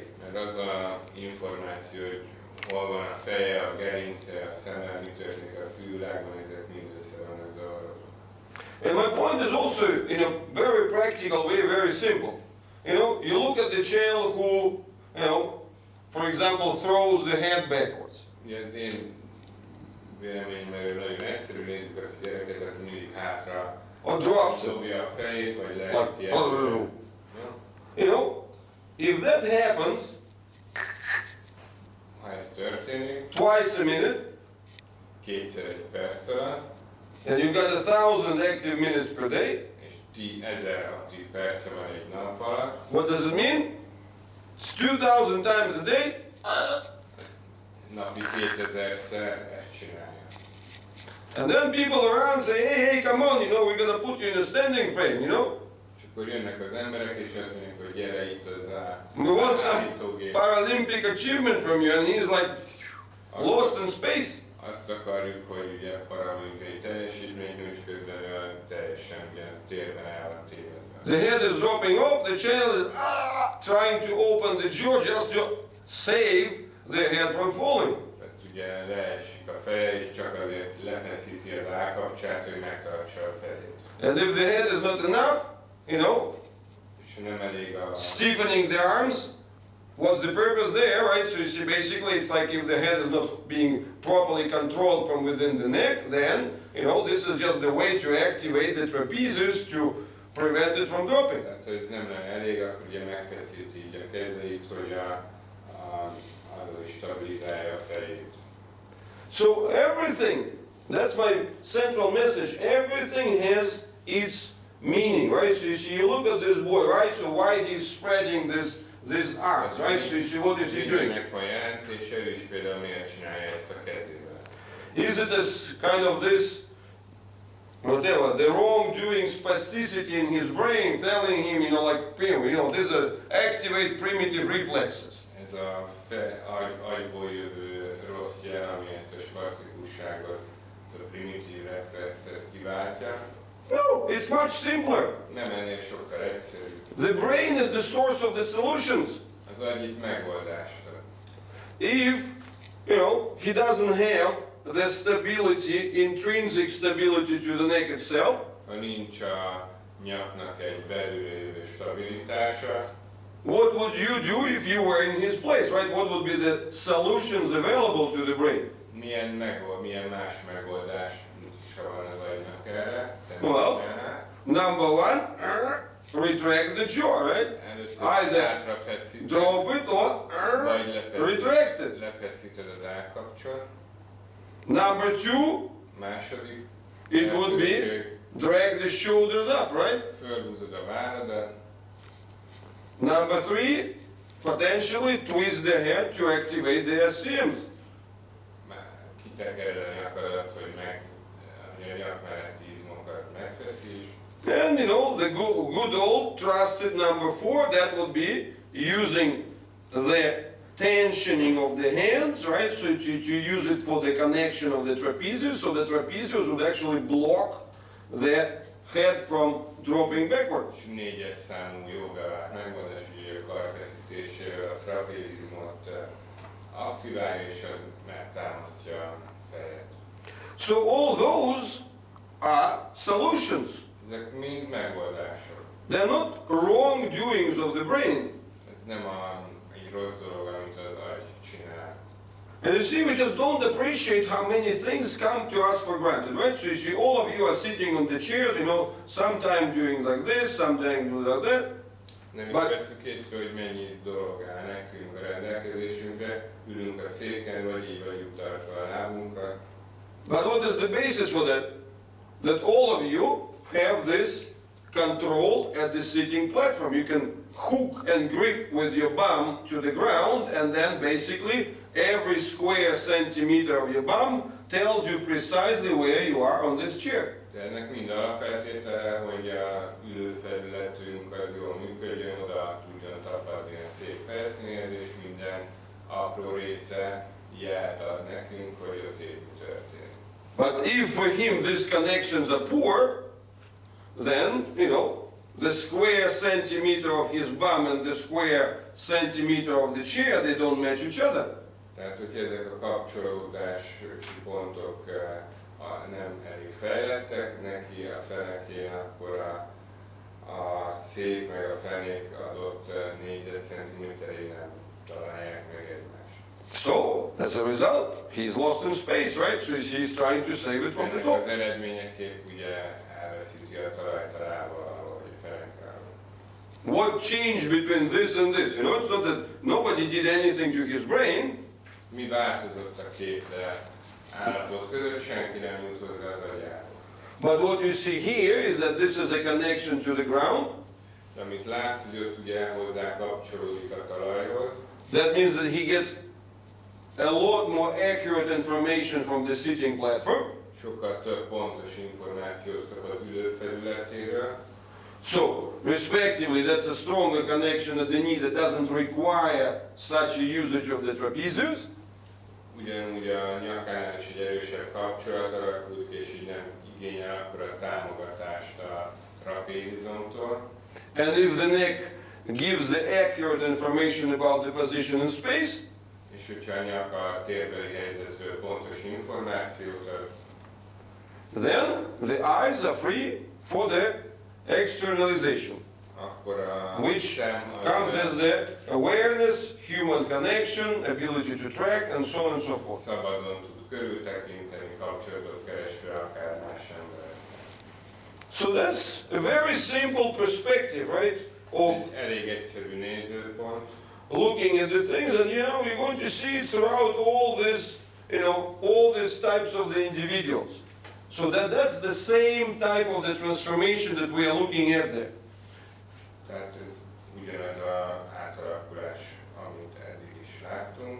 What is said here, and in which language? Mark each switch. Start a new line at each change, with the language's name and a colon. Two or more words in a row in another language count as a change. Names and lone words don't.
Hungarian: Mert az a információ, hogy hol van a feje, a gerince, a szeme, mi történik a fülvilágban, ezek mind össze vannak zavarozva.
English: And my point is also, in a very practical way, very simple. You look at the child who, for example, throws the head backwards.
Hungarian: Ugye az én véleményemről nagyon egyszerű, nézzük azt a gyereket, aki mindig hátra dobja a fejét, vagy leheti el.
English: If that happens,
Hungarian: ha ez történik,
English: twice a minute,
Hungarian: kétszer egy perc alatt,
English: and you've got 1,000 active minutes per day,
Hungarian: és 10,000 aktív perce van egy nap alatt.
English: What does it mean? It's 2,000 times a day.
Hungarian: Napi 2000-szer ezt csinálja.
English: And then people around say, hey, come on, we're going to put you in a standing frame,
Hungarian: És akkor jönnek az emberek, és azt mondják, hogy gyere itt hozzá.
English: We want some Paralympic achievement from you, and he's like lost in space.
Hungarian: Azt akarjuk, hogy ugye paralimpiai teljesítmény, és közben teljesen térben el van tévedve.
English: The head is dropping off, the child is trying to open the jaw just to save the head from falling.
Hungarian: Tehát ugye leesik a feje, és csak azért lefeszíti az állkapcsát, hogy megtartsa a fejét.
English: And if the head is not enough,
Hungarian: és nem elég a
English: stiffening the arms, what's the purpose there, right? So you see, basically, it's like if the head is not being properly controlled from within the neck, then, this is just the way to activate the trapezius to prevent it from dropping.
Hungarian: Tehát, ha ez nem lenne elég, akkor ugye megfeszíti így a kezeit, hogy a stabilizálja a fejét.
English: So everything, that's my central message, everything has its meaning, right? So you see, you look at this boy, right? So why he's spreading these arms, right? So you see, what is he doing?
Hungarian: Mindennek van jelentése, ő is például miért csinálja ezt a kezével.
English: Is it this kind of this, whatever, the wrongdoing spasticity in his brain telling him, this activate primitive reflexes?
Hungarian: Ez a agyból jövő rossz jel, ami ezt a spasztikusságot, ez a primitív reflexet kiváltja.
English: No, it's much simpler.
Hungarian: Nem ennél sokkal egyszerűbb.
English: The brain is the source of the solutions.
Hungarian: Az agy itt megoldást ad.
English: If, he doesn't have the stability, intrinsic stability to the neck itself,
Hungarian: Ha nincs a nyaknak egy belülről jövő stabilitása,
English: what would you do if you were in his place, right? What would be the solutions available to the brain?
Hungarian: milyen más megoldás van az agynak erre?
English: Well, number one, retract the jaw, right?
Hungarian: Először
English: Either
Hungarian: hátra feszíted,
English: drop it or
Hungarian: vagy
English: retract it.
Hungarian: lefeszíted az állkapcsot.
English: Number two,
Hungarian: Második,
English: it would be drag the shoulders up, right?
Hungarian: fölhúzod a válladat.
English: Number three, potentially twist the head to activate the SCMs.
Hungarian: Kitekered a nyakadat, hogy a nyak melletti izmokat megfeszíts.
English: And the good old trusted number four, that would be using the tensioning of the hands, right? So to use it for the connection of the trapezius, so the trapezius would actually block the head from dropping backwards.
Hungarian: És 4-es számú joga megoldás, hogy a karfeszítésével a trapéziumot aktiválja, és az megtámasztja a fejet.
English: So all those are solutions.
Hungarian: Ezek mind megoldások.
English: They're not wrongdoings of the brain.
Hungarian: Ez nem egy rossz dolog, amit az agy csinál.
English: And you see, we just don't appreciate how many things come to us for granted, right? So you see, all of you are sitting on the chairs, sometimes doing like this, sometimes doing like that.
Hungarian: Nem is veszük észre, hogy mennyi dolog áll nekünk a rendelkezésünkre, ülünk a széken, vagy így vagyunk tartva a lábunkat.
English: But what is the basis for that? That all of you have this control at the sitting platform. You can hook and grip with your bum to the ground, and then basically every square centimeter of your bum tells you precisely where you are on this chair.
Hungarian: De ennek mind alapfeltétele, hogy a ülőfelületünk az jól működjön, oda tudjon tapadni a szék felszínéhez, és minden apró része jelt ad nekünk, hogy ott épp történik.
English: But if for him these connections are poor, then, the square centimeter of his bum and the square centimeter of the chair, they don't match each other.
Hungarian: Tehát, hogy ezek a kapcsolódási pontok nem elég fejlettek neki, a fenekén, akkor a szék meg a fenék adott négyzetcentiméterei nem találják meg egymást.
English: So, as a result, he's lost in space, right? So he's trying to save it from the
Hungarian: Ennek
English: top.
Hungarian: az eredményeképp ugye elveszíti a talajt a lábbal, vagy a fenekkel.
English: What changed between this and this? It's not that nobody did anything to his brain.
Hungarian: Mi változott a két állapot között, senki nem jut hozzá az agyához.
English: But what you see here is that this is a connection to the ground.
Hungarian: De amit látsz, hogy ott ugye hozzá kapcsolódik a talajhoz.
English: That means that he gets a lot more accurate information from the sitting platform.
Hungarian: Sokkal több pontos információt kap az ülőfelületéről.
English: So, respectively, that's a stronger connection at the knee that doesn't require such a usage of the trapezius.
Hungarian: Ugyanúgy a nyakánál is egy erősebb kapcsolat alakult, és így nem igényel akkora támogatást a trapézizomtól.
English: And if the neck gives the accurate information about the position in space,
Hungarian: És hogyha a nyak a térbeli helyzetről pontos információt ad,
English: then the eyes are free for the externalization,
Hungarian: akkor a
English: which
Hungarian: szem
English: comes as the awareness, human connection, ability to track, and so on and so forth.
Hungarian: szabadon tud körültekinteni, kapcsolatot keresve akár más emberekkel.
English: So that's a very simple perspective, right, of
Hungarian: Egy elég egyszerű nézőpont,
English: looking at the things, and you know, you're going to see throughout all this, you know, all these types of the individuals. So that's the same type of the transformation that we are looking at there.
Hungarian: Tehát ez ugyanez az átalakulás, amit eddig is láttunk.